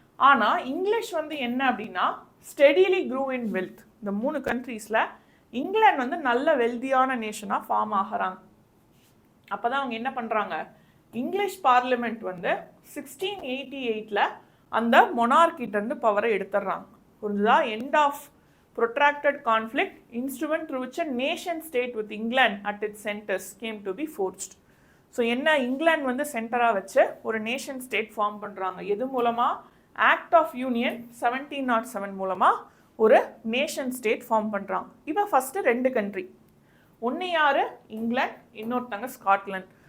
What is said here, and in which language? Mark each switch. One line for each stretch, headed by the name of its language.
Tamil: ஆனால் இங்கிலீஷ் வந்து என்ன அப்படின்னா
English: Steadily grew in wealth.
Tamil: இந்த 3 கண்ட்ரீஸில் இங்கிலாந்து வந்து நல்ல வெல்தியான நேஷனாக ஃபார்ம் ஆகிறாங்க. அப்போ தான் அவங்க என்ன பண்ணுறாங்க, இங்கிலீஷ் பார்லிமெண்ட் வந்து 1688 அந்த மொனார்கிட்டேருந்து பவரை எடுத்துடுறாங்க. புரிஞ்சுதா?
English: End of protracted conflict, instrument through which a nation state with England at its centers came to be forged.
Tamil: So என்ன, இங்கிலாந்து வந்து சென்டராக வச்சு ஒரு நேஷன் ஸ்டேட் ஃபார்ம் பண்ணுறாங்க. எது மூலமாக? ஆக்ட் ஆஃப் யூனியன் 1707 மூலமாக ஒரு நேஷன் ஸ்டேட் ஃபார்ம் பண்ணுறாங்க. இப்போ ஃபஸ்ட்டு 2 கண்ட்ரி, ஒன்று யார்? இங்கிலாந்து, இன்னொருத்தங்க ஸ்காட்லாந்து.